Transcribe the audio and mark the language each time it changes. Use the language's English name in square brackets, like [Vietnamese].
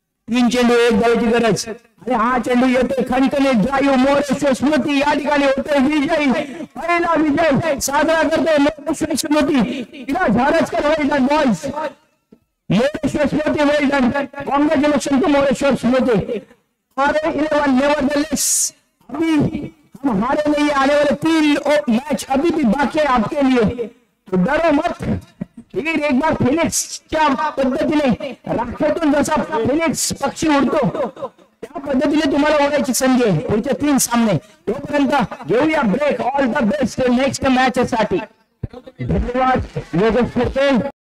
[Marathi] 3 चेंडू 1 धावेची गरज. आणि हा चेंडू येतोय खणखणे ड्राईव्ह, मोरेश्वर स्मृती या ठिकाणी होतोय विजयी. पहिला विजय साजरा करतोय मोरेश्वर स्मृती. [English] तिला झारजकर well done boys, Moreshwar Smruti well done. Congratulation to Moreshwar Smruti. [Hindi] RO11 nevertheless अभी हम हारे नहीं, आने वाले 3 मैच अभी भी बाकी है आपके लिए, तो डरो मत. फिर एक बार [Marathi] फिनिक्सच्या पद्धतीने, राखेतून जसा फिनिक्स पक्षी उडतो त्या पद्धतीने तुम्हाला उडायची संधी आहे पुढचे 3 सामने. तोपर्यंत घेऊया break. [English] all the best next match [Marathi] साठी. धन्यवाद योगेश पटेल.